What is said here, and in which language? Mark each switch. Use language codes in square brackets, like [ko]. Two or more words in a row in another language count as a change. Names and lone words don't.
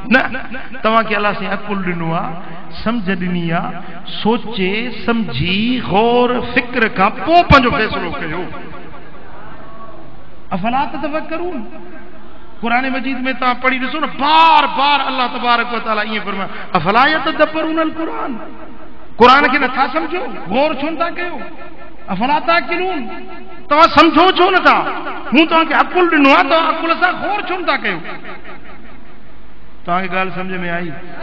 [sd] न, तव्हांखे अलाह साईं अकुल ॾिनो आहे, सम्झ ॾिनी आहे, सोचे सम्झी गौर फिक्र खां पोइ पंहिंजो फ़ैसिलो कयो। [ar] أفلا تتفكرون, [sd] कुरान मजीद में तव्हां पढ़ी ॾिसो न, बार बार [ar] الله تبارك وتعالى [sd] ईअं फरमाए, [ar] أفلا يتدبرون القرآن, [sd] कुरान खे नथा सम्झो, गौर छो नथा कयो, [ar] أفلا تعقلون, [sd] तव्हां सम्झो छो नथा, मूं तव्हांखे अकुल ॾिनो आहे, तव्हां अकुल सां गौर छो नथा कयो। तव्हांखे ॻाल्हि सम्झ में आई?